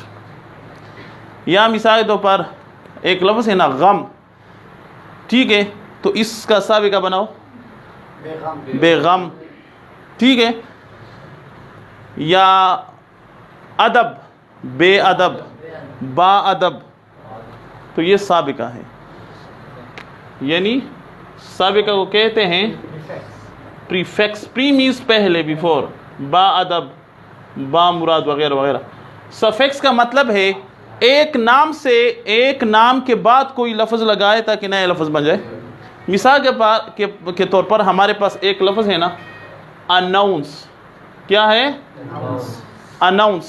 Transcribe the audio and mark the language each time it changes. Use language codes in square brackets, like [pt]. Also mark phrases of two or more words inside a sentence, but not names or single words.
[ur] یا مثال کے طور پر ایک لفظ ہے نا غم، ٹھیک ہے، تو اس کا سابقہ بناؤ بیگم، ٹھیک ہے. یا ادب، بےادب، باادب، تو یہ سابقہ ہے. यानी سابقہ کو کہتے ہیں پریفیکس. [en] pre means [ur] پہلے, بیفور, با ادب, با مراد وغیرہ وغیرہ. سفکس کا مطلب ہے ایک نام سے ایک نام کے بعد کوئی لفظ لگائے تاکہ نیا لفظ بن جائے. مثال کے طور پر ہمارے پاس ایک لفظ ہے نا, اناؤنس. کیا ہے؟ اناؤنس.